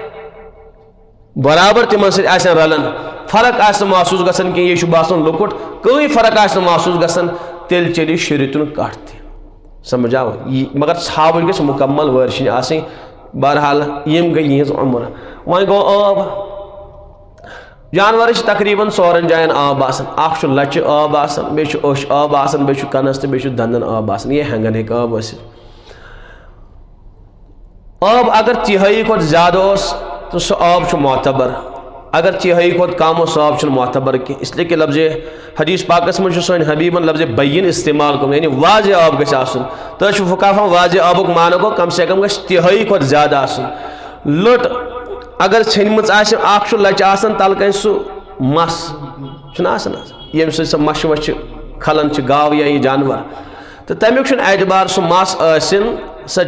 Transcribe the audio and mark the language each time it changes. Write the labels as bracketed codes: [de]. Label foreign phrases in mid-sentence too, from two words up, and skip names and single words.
[ks] برابر تِمن سۭتۍ آسن رلان فرق آسہِ نہٕ محسوٗس گژھان کینٛہہ یہِ چھُ باسان لۄکُٹ کٕہٕنۍ فرق آسہِ نہٕ محسوٗس گژھان تیٚلہِ چلہِ شریعتُن کٹھ تہِ سمجھ آو مگر ژھاوٕج گژھِ مکمل وٲرشِنۍ آسٕنۍ بہرحال یم گٔے یِہنٛز عمر وۄنۍ گوٚو آب جانورس تقریباً 4 جاین آب آسان اکھ چھُ لچہِ آب آسان بیٚیہِ چھُ اوٚش آب آسان بیٚیہِ چھُ کنس تہٕ بیٚیہِ چھُ دندن آب آسان یہ ہینگن ہیٚکہِ آب ٲسِتھ آب اگر تِہٲیی کھۄتہٕ زیادٕ اوس تو سُہ آب چھُ معتبر اگر تِہٲیی کھۄتہٕ کم اوس سُہ آب چھُنہٕ معتبر کینٛہہ [ur] اس لیے کہ [ks] لفظ حدیث پاکس منٛز چھُ سٲنۍ حبیبن لفظ بین استعمال کوٚرمُت یعنی واضح آب گژھِ آسُن تۄہہِ چھُ فقہاہن واضح آبُک معنی گوٚو [ur] کم سے کم [ks] گژھِ تِہٲیی کھۄتہٕ زیادٕ آسُن لٔٹ اگر ژھیٚنمٕژ آسہِ اکھ چھُ لچہِ آسان تلہٕ کنہِ سُہ مس چھُنہ آسان ییٚمہِ سۭتۍ سۄ مچھِ وچھِ کھلان چھِ گاو یا یہِ جانور تہٕ تمیُک چھُنہٕ اعتبار سُہ مس ٲسِن سۄ